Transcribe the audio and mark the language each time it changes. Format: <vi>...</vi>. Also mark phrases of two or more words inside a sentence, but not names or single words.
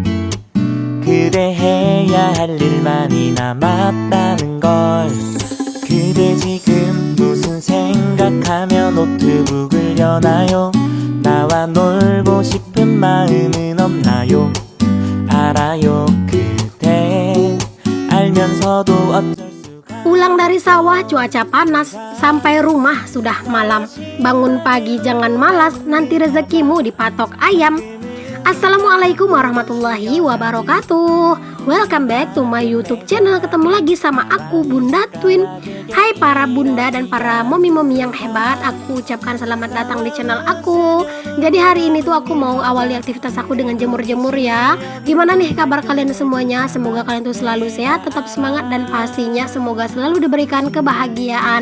<ko>그대 해야 할 일 많이 남았다는 걸. 그대 지금 무슨 생각하며 노트북을 여나요? 나와 놀고 싶은 마음은 없나요? 알아요. 그대 알면서도 어쩔</ko> <id>Pulang dari sawah cuaca panas, sampai rumah sudah malam. Bangun pagi jangan malas, nanti rezekimu dipatok ayam.</id> <ar>السلام عليكم ورحمة الله وبركاته.</ar> <en>Welcome back to my YouTube channel.</en> <id>Ketemu lagi sama aku Bunda Twin. Hai para bunda dan para momi-momi yang hebat, aku ucapkan selamat datang di channel aku. Jadi hari ini tuh aku mau awali aktivitas aku dengan jemur-jemur ya. Gimana nih kabar kalian semuanya? Semoga kalian tuh selalu sehat, tetap semangat, dan pastinya semoga selalu diberikan kebahagiaan.</id>